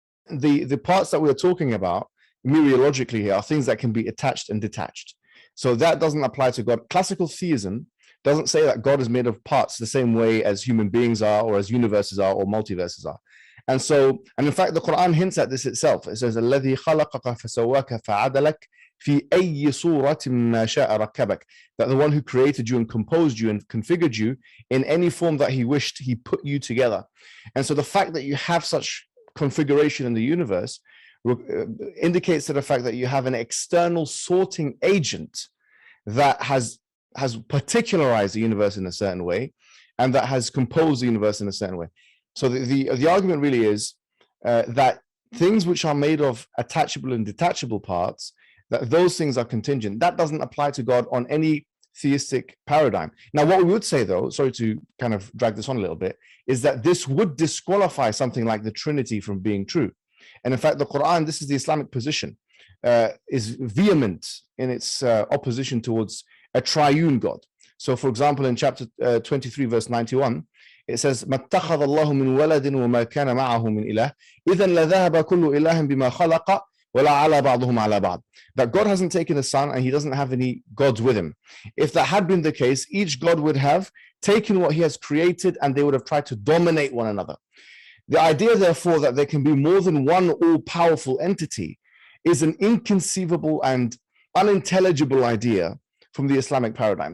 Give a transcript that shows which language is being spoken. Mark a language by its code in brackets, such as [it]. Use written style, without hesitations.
[en] The parts that we're talking about mereologically here are things that can be attached and detached. So that doesn't apply to God. Classical theism doesn't say that God is made of parts the same way as human beings are, or as universes are, or multiverses are. And in fact, the Quran hints at this itself. It says, [ar] الَّذِي خَلَقَكَ فَسَوَّاكَ فَعَدَلَكَ فِي أَيِّ صُورَةٍ مَا شَاءَ رَكَّبَكَ. [en] That the one who created you and composed you and configured you in any form that he wished, he put you together. And so the fact that you have such configuration in the universe indicates to the fact that you have an external sorting agent that has particularized the universe in a certain way, and that has composed the universe in a certain way. So the argument really is that things which are made of attachable and detachable parts, that those things are contingent. That doesn't apply to God on any theistic paradigm. Now, what we would say, though, sorry to kind of drag this on a little bit, is that this would disqualify something like the Trinity from being true. And in fact, the Quran, this is the Islamic position, is vehement in its opposition towards a triune God. So, for example, in chapter 23, verse 91, it says, [ar] مَا اتَّخَذَ اللَّهُ مِنْ وَلَدٍ وَمَا كَانَ مَعَهُ مِنْ إِلَهٍ إِذًا لَذَهَبَ كُلُّ إِلَهٍ بِمَا خَلَقَ وَلَا عَلَى بَعْضُهُمْ عَلَى بَعْضٍ. [en] That God hasn't taken a son and he doesn't have any gods with him. If that had been the case, each God would have taken what he has created and they would have tried to dominate one another. The idea, therefore, that there can be more than one all-powerful entity is an inconceivable and unintelligible idea from the Islamic paradigm.